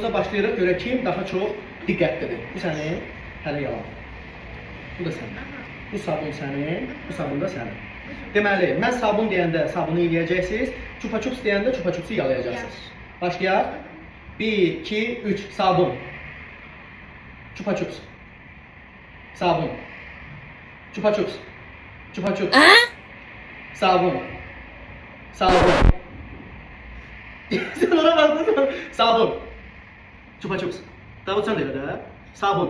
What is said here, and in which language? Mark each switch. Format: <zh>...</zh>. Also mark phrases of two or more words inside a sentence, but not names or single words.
<az>başlayırıq görək kim daha çox diqqətlidir. Bu sənin, hələ yalan. Bu da sənin. Bu sabun sənin, bu sabun da sənin. Deməli, mən sabun deyəndə sabunu yiyəcəksiniz, çupa-çups deyəndə çupa-çupsu yalayacaqsınız. Başlayaq. 1, 2, 3, sabun. Çupa-çups. Sabun. Çupa-çups. Çupa-çups. Sabun.</az> <tr>Sabun. Sen ona baktın mı? Sabun. Çupa-çups. Davut sen de öyle de. Sabun.</tr>